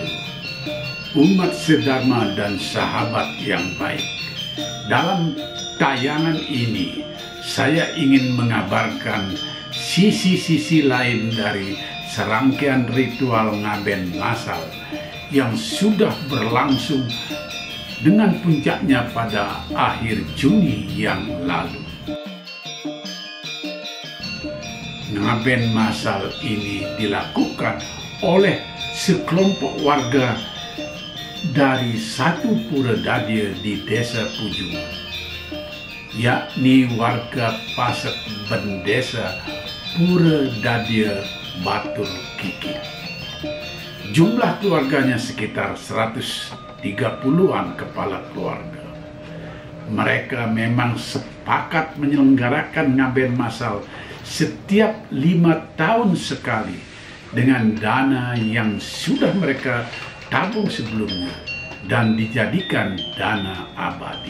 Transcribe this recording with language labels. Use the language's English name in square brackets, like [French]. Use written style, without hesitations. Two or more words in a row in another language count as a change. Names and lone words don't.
[Indonesian] Umat sedharma dan sahabat yang baik, dalam tayangan ini saya ingin mengabarkan sisi-sisi lain dari serangkaian ritual ngaben masal yang sudah berlangsung dengan puncaknya pada akhir Juni yang lalu. Ngaben masal ini dilakukan oleh sekelompok warga dari satu pura dadia di desa Pujungan, yakni warga Pasek Bendesa Pura Dadia Batur Kikir. Jumlah keluarganya sekitar 130-an kepala keluarga. Mereka memang sepakat menyelenggarakan ngaben masal setiap 5 tahun sekali dengan dana yang sudah mereka tabung sebelumnya dan dijadikan dana abadi.